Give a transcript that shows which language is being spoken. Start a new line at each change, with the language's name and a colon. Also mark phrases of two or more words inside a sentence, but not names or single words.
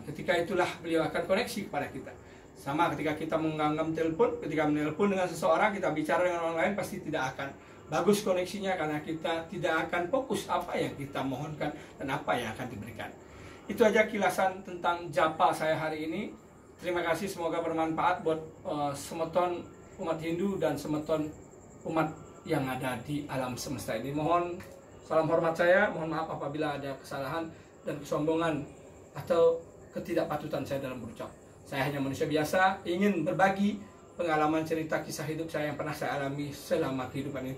Indonesian: Ketika itulah beliau akan koneksi kepada kita. Sama ketika kita menggenggam telepon, ketika menelpon dengan seseorang, kita bicara dengan orang lain, pasti tidak akan bagus koneksinya, karena kita tidak akan fokus apa yang kita mohonkan dan apa yang akan diberikan. Itu aja kilasan tentang japa saya hari ini. Terima kasih, semoga bermanfaat buat semeton umat Hindu dan semeton umat yang ada di alam semesta ini. Mohon salam hormat saya, mohon maaf apabila ada kesalahan dan kesombongan atau ketidakpatutan saya dalam berucap. Saya hanya manusia biasa, ingin berbagi pengalaman cerita kisah hidup saya yang pernah saya alami selama kehidupan ini.